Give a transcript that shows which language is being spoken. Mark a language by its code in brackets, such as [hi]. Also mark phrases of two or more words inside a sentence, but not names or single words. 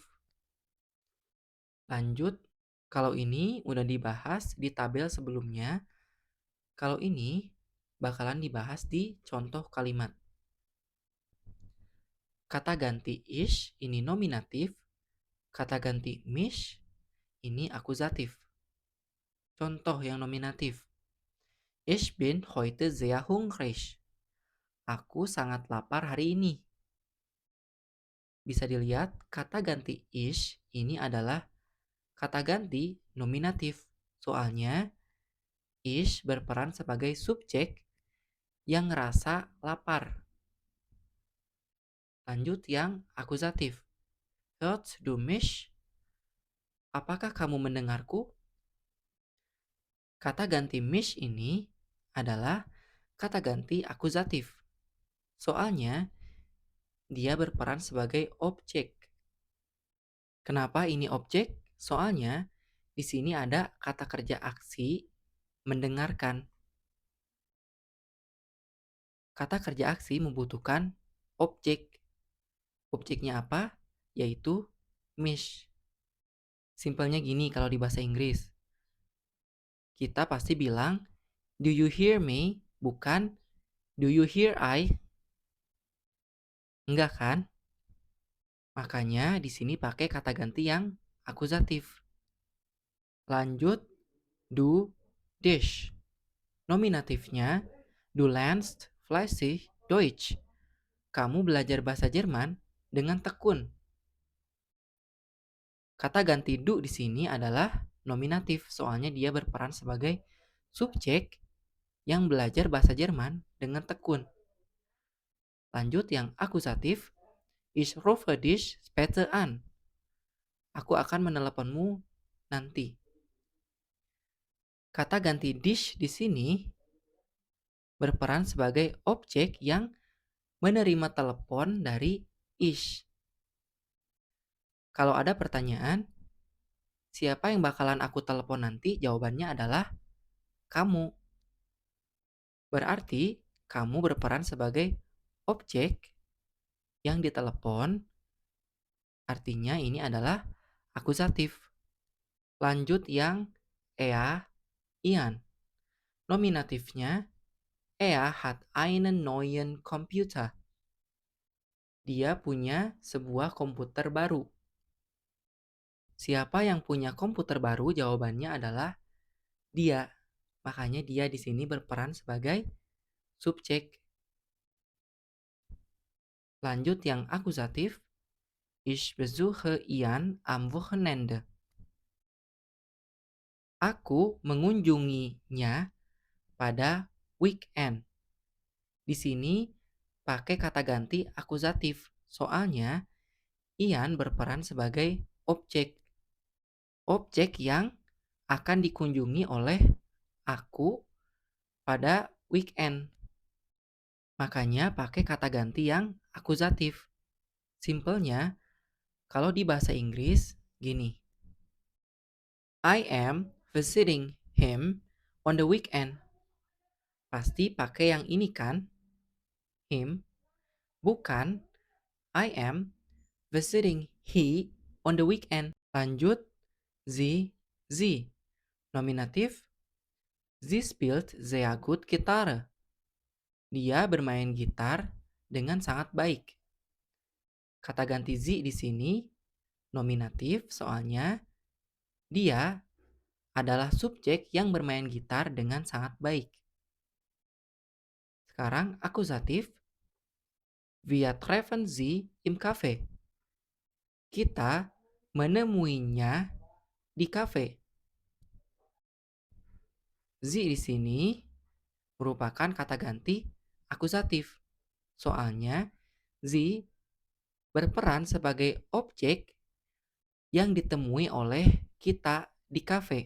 [id] Lanjut, kalau ini udah dibahas di tabel sebelumnya, kalau ini bakalan dibahas di contoh kalimat. Kata ganti ish ini nominatif, kata ganti mish ini akusatif. Contoh yang nominatif. [de] Ich bin heute sehr hungrig. [id] Aku sangat lapar hari ini. Bisa dilihat kata ganti ish ini adalah kata ganti nominatif. Soalnya ish berperan sebagai subjek yang ngerasa lapar. Lanjut yang akusatif. [de] Hörst du mich? [id] Apakah kamu mendengarku? Kata ganti mich ini adalah kata ganti akusatif. Soalnya dia berperan sebagai objek. Kenapa ini objek? Soalnya di sini ada kata kerja aksi mendengarkan. Kata kerja aksi membutuhkan objek. Objeknya apa? Yaitu mish. Simpelnya gini kalau di bahasa Inggris. Kita pasti bilang, [en] do you hear me? [id] Bukan, [en] do you hear I? [id] Enggak kan? Makanya di sini pakai kata ganti yang akusatif. Lanjut, [de] du, dich. Nominatifnya, du lernst fleißig Deutsch. [id] Kamu belajar bahasa Jerman dengan tekun. Kata ganti du di sini adalah nominatif, soalnya dia berperan sebagai subjek yang belajar bahasa Jerman dengan tekun. Lanjut yang akusatif, [de] ich rufe dich später an. [id] Aku akan meneleponmu nanti. Kata ganti dich di sini berperan sebagai objek yang menerima telepon dari ich. Kalau ada pertanyaan, siapa yang bakalan aku telepon nanti? Jawabannya adalah kamu. Berarti kamu berperan sebagai objek yang ditelepon, artinya ini adalah akusatif. Lanjut yang Ian. Nominatifnya, [de] hat einen neuen Computer. [id] Dia punya sebuah komputer baru. Siapa yang punya komputer baru? Jawabannya adalah dia. Makanya dia di sini berperan sebagai subjek. Lanjut yang akusatif. [de] Ich besuche Ian am Wochenende. [id] Aku mengunjunginya pada weekend. Di sini pakai kata ganti akusatif. Soalnya Ian berperan sebagai objek. Objek yang akan dikunjungi oleh aku pada weekend. Makanya pakai kata ganti yang akusatif. Simpelnya, kalau di bahasa Inggris, gini. [en] I am visiting him on the weekend. [id] Pasti pakai yang ini kan? Him. Bukan, [en] I am visiting he on the weekend. [id] Lanjut, [de] sie, sie. Nominatif, sie spielt sehr gut Gitarre. [id] Dia bermain gitar dengan sangat baik. Kata ganti sie di sini nominatif soalnya dia adalah subjek yang bermain gitar dengan sangat baik. Sekarang akusatif, [de] wir treffen sie im Cafe. [id] Kita menemuinya di kafe. Sie di sini merupakan kata ganti akusatif. Soalnya sie berperan sebagai objek yang ditemui oleh kita di kafe.